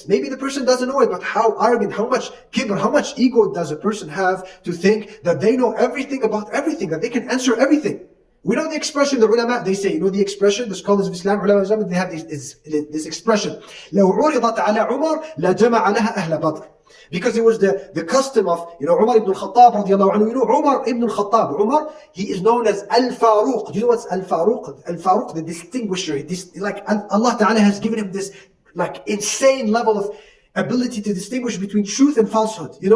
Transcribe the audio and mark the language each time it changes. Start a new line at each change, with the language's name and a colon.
English: Maybe the person doesn't know it, but how arrogant, how much kibr, how much ego does a person have to think that they know everything about everything, that they can answer everything. We know the expression, the ulama, they say, the expression, the scholars of Islam, ulama of Islam, they have this expression.
Arabic: لو عرضت على عمر لجمع لها أهل بدر.
English: Because it was the custom of, Umar ibn al-Khattab radiallahu anhu. Umar ibn al-Khattab, Umar, he is known as Al-Faruq. Do you know what's Al-Faruq? Al-Faruq, the distinguisher. Allah Ta'ala has given him this insane level of ability to distinguish between truth and falsehood.